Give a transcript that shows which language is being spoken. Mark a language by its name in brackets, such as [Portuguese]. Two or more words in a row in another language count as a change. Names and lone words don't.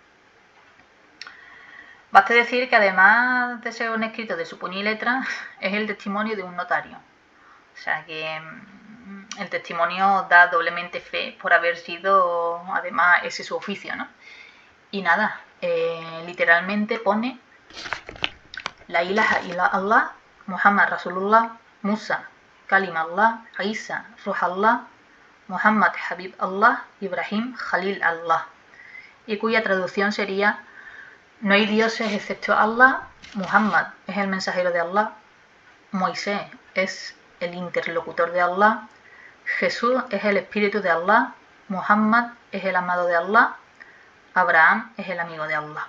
[Spanish] Baste decir que además de ser un escrito de su puño y letra, es el testimonio de un notario. O sea que el testimonio da doblemente fe por haber sido, además, ese su oficio, ¿no? Y nada, literalmente pone [Arabic] لا إله إلا الله، محمد رسول الله، موسى كليم الله، عيسى روح الله، محمد حبيب الله، إبراهيم خليل الله, [Spanish] y cuya traducción sería: no hay dioses excepto Allah, Muhammad es el mensajero de Allah, Moisés es el interlocutor de Allah, Jesús es el espíritu de Allah, Muhammad es el amado de Allah, Abraham es el amigo de Allah.